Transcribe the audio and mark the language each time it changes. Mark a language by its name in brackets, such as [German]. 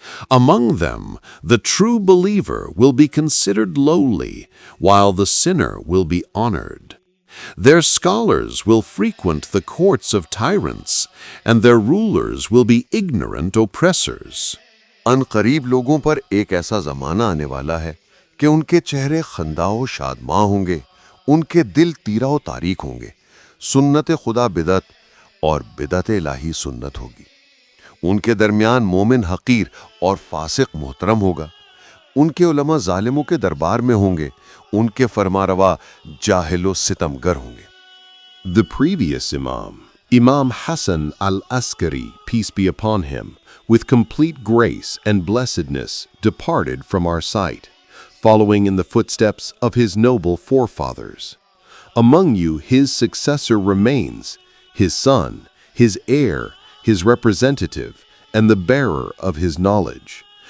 [English] Among them, the true believer will be considered lowly, while the sinner will be honored. Their scholars will frequent the courts of tyrants, and their rulers will be ignorant oppressors. [Hindi] अनकरीब लोगों पर एक ऐसा ज़माना आने वाला है कि उनके चेहरे खंदाओ शादमां होंगे, उनके दिल तीरा व तारीक होंगे। सुन्नत खुदा बिदत और बिदत इलाही सुन्नत होगी। उनके दरमियान मोमिन हकीर और फासिक मोहतरम होगा। उनके उलमा जालिमों के दरबार में होंगे, उनके फरमारवा जाहिलो सितमगर होंगे। [English] The previous Imam, Imam Hassan al-Askari, peace be upon him, with complete grace and blessedness, departed from our sight, following in the footsteps of his noble forefathers. Among you his successor remains, his son, his heir, his representative, and the bearer of his knowledge.